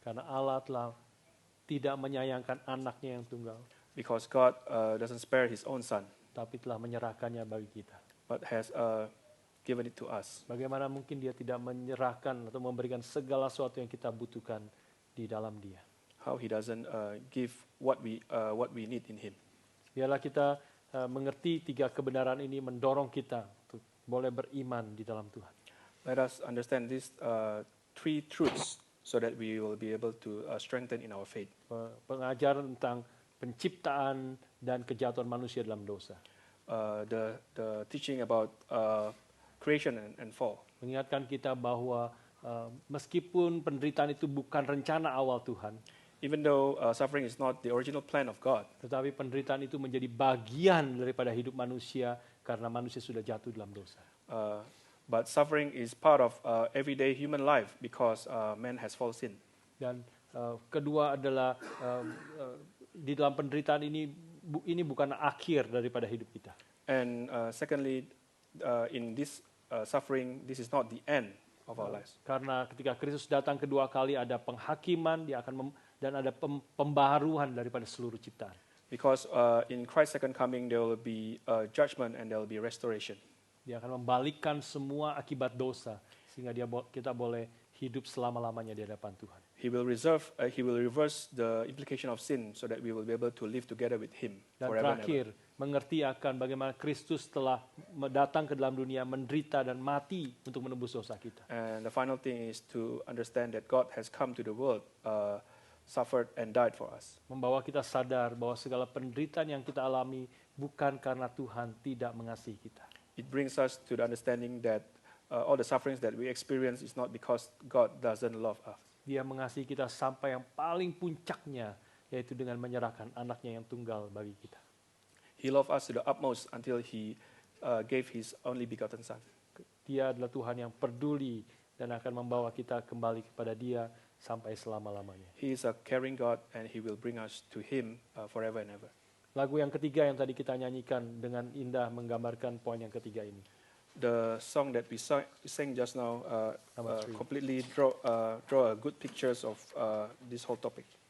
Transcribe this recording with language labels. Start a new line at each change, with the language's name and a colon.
Indonesian: Karena Allah telah tidak menyayangkan anaknya yang tunggal.
English: Because God doesn't spare His own Son.
Indonesian: Tapi telah menyerahkannya bagi kita.
English: But has given it to us.
Indonesian: Bagaimana mungkin Dia tidak menyerahkan atau memberikan segala sesuatu yang kita butuhkan di dalam Dia?
English: How He doesn't give what we need in Him.
Indonesian: Biarlah kita mengerti 3 kebenaran ini mendorong kita untuk boleh beriman di dalam Tuhan.
English: Let us understand these 3 truths so that we will be able to strengthen in our faith.
Indonesian: Pengajaran tentang penciptaan dan kejatuhan manusia dalam dosa.
English: The teaching about creation and fall.
Indonesian: Mengingatkan kita bahwa meskipun penderitaan itu bukan rencana awal Tuhan,
English: even though suffering is not the original plan of God,
Indonesian: tetapi penderitaan itu menjadi bagian daripada hidup manusia karena manusia sudah jatuh dalam dosa.
English: But suffering is part of everyday human life because man has fallen sin.
Indonesian: Dan kedua adalah di dalam penderitaan ini bukan akhir daripada hidup kita.
English: And secondly, in this suffering, this is not the end of our lives.
Indonesian: Karena ketika Kristus datang kedua kali ada penghakiman, dia akan dan ada pembaharuan daripada seluruh ciptaan.
English: Because in Christ's second coming, there will be judgment and there will be restoration.
Indonesian: Dia akan membalikkan semua akibat dosa sehingga kita boleh hidup selama-lamanya di hadapan Tuhan.
English: He will reverse the implication of sin so that we will be able to live together with Him
Indonesian: dan
English: forever
Indonesian: terakhir,
English: and ever.
Indonesian: mengerti akan bagaimana Kristus telah datang ke dalam dunia, menderita dan mati untuk menebus dosa kita.
English: And the final thing is to understand that God has come to the world, suffered and died for us.
Indonesian: Membawa kita sadar bahwa segala penderitaan yang kita alami bukan karena Tuhan tidak mengasihi kita.
English: It brings us to the understanding that all the sufferings that we experience is not because God doesn't love us.
Indonesian: Dia mengasihi kita sampai yang paling puncaknya, yaitu dengan menyerahkan anaknya yang tunggal bagi kita.
English: He loved us to the utmost until He gave His only begotten Son.
Indonesian: Dia adalah Tuhan yang peduli dan akan membawa kita kembali kepada Dia sampai selama-lamanya.
English: He is a caring God and He will bring us to Him forever and ever.
Indonesian: Lagu yang ketiga yang tadi kita nyanyikan dengan indah menggambarkan poin yang ketiga ini.
English: The song that we sang just now completely draw a good pictures of this whole topic.